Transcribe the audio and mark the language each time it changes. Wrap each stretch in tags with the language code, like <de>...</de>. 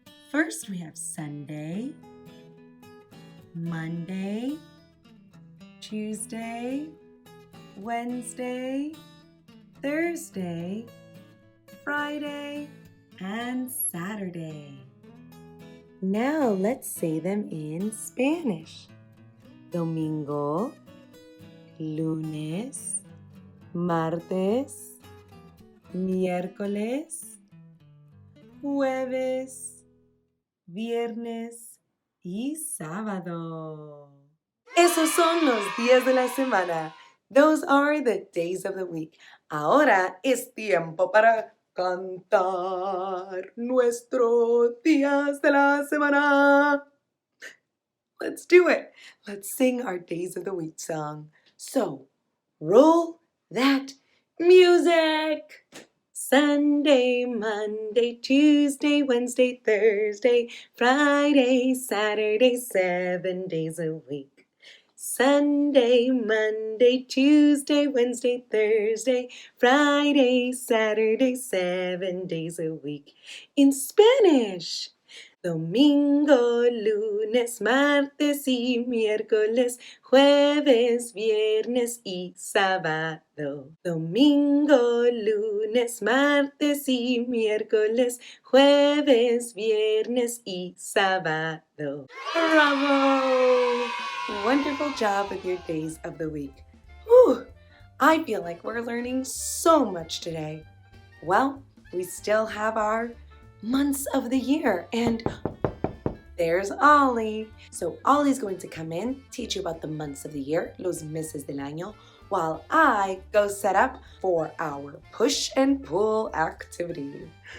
<en>First, we have Sunday, Monday, Tuesday, Wednesday, Thursday, Friday, and Saturday. Now let's say them in Spanish.</en> <es>Domingo, lunes, martes, miércoles, jueves, viernes y sábado. Esos son los días de la semana.</es> <en>Those are the days of the week.</en> <es>Ahora es tiempo para cantar nuestros días de la semana.</es> <en>Let's do it. Let's sing our days of the week song. So, roll that music. Sunday, Monday, Tuesday, Wednesday, Thursday, Friday, Saturday, 7 days a week. Sunday, Monday, Tuesday, Wednesday, Thursday, Friday, Saturday, 7 days a week. In Spanish.</en> <es>Domingo, lunes, martes y miércoles, jueves, viernes y sábado. Domingo, lunes, martes y miércoles, jueves, viernes y sábado.</es> <en>Bravo! Wonderful job with your days of the week. Whew! I feel like we're learning so much today. Well, we still have our months of the year, and there's Ollie. So Ollie's going to come in, teach you about the months of the year,</en> <es>los meses del año,</es> <en>while I go set up for our push and pull activity.</en>